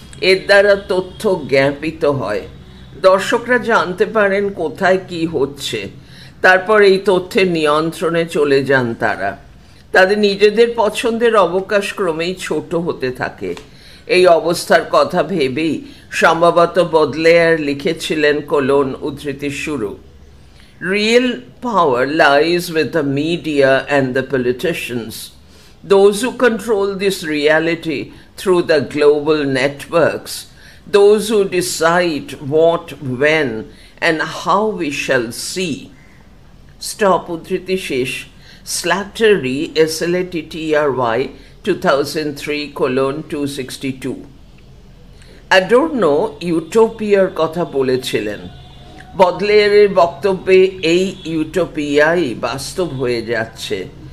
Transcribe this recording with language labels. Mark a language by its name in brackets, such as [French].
[Bangla] এর দ্বারা তথ্য জ্ঞাপিত হয়, দর্শকরা জানতে পারেন কোথায় কি হচ্ছে। তারপর এই তথ্যের নিয়ন্ত্রণে চলে যান তারা। তাদের নিজেদের পছন্দের অবকাশ ক্রমেই ছোট হতে থাকে। এই অবস্থার কথা ভেবেই সম্ভবত বদলেয়ার লিখেছিলেন উদ্ধৃতি শুরু। [English] Real power lies with the media and the politicians. Those who control this reality through the global networks, those who decide what, when, and how we shall see. [Bangla] Stop উদ্ধৃতি শেষ। Slattery, SLATTERY, 2003:262। অ্যাডোর্নো ইউটোপিয়ার কথা বলেছিলেন। বদলেয়ারের বক্তব্যে এই ইউটোপিয়াই বাস্তব হয়ে যাচ্ছে।